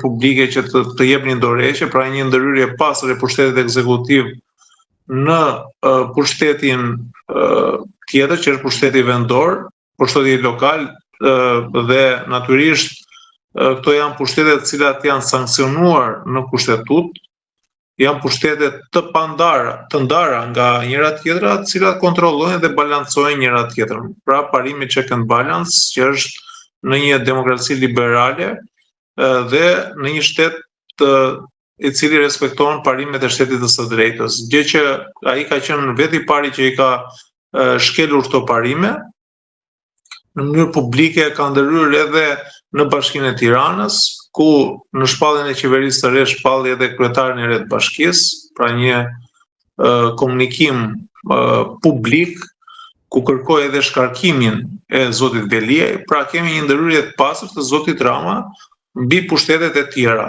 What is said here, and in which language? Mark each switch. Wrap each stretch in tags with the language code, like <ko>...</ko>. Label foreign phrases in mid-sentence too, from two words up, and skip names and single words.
<sq>publike që të jepnin dorëheqje, pra një ndërhyrje pastër e pushtetit ekzekutiv në pushtetin tjetër që është pushteti vendor, pushteti lokal dhe natyrisht këto janë pushtetet të cilat janë sankcionuar në kushtetut, janë pushtetet të ndara nga njëra tjetra, të cilat kontrollojnë dhe balancojnë njëra tjetrën. Pra parimi</sq> <en>check and balance</en> <sq>që është në një demokraci liberale dhe në një shtet i cili respekton parimet e shtetit të së drejtës. Gjë që ai ka qenë vetë i pari që i ka shkelur këto parime, në mënyrë publike ka ndërhyrë edhe në Bashkinë e Tiranës, ku në shpalljen e qeverisë së re shpalli edhe kryetarin e re të bashkisë, pra një komunikim publik ku kërkoi edhe shkarkimin e zotit Beliaj, pra kemi një ndërhyrje të pastër të zotit Rama mbi pushtetet e tjera.</sq>